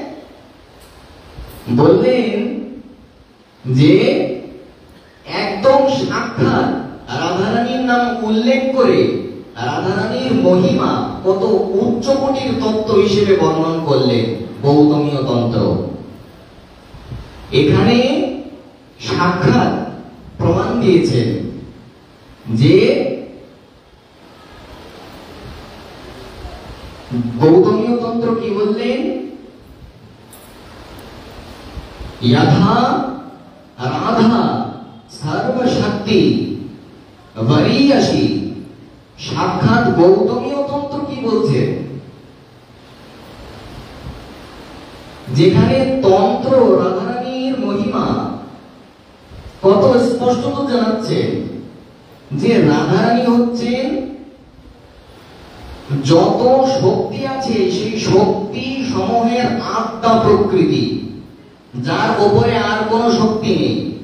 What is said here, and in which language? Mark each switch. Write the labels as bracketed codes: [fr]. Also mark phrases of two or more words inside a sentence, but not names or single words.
[bn] বললেন যে একদম সাক্ষাৎ রাধারানীর নাম উল্লেখ করে রাধারানীর মহিমা কত উচ্চ কোটির তত্ত্ব হিসেবে বর্ণন করলেন গৌতমীয় তন্ত্র। এখানে সাক্ষাৎ প্রমাণ দিয়েছেন যে গৌতমীয় তন্ত্র কি বললেন? [sa] यथा राधा सर्वशक्ति वरीयसी। [bn] সাক্ষাৎ গৌতমীয় তন্ত্র কি বলছে? যেখানে তন্ত্র রাধারানীর মহিমা কত স্পষ্ট জানাচ্ছে যে রাধারানী হচ্ছেন যত শক্তি আছে সেই শক্তি সমূহের আত্মা প্রকৃতি, যার উপরে আর কোন শক্তি নেই।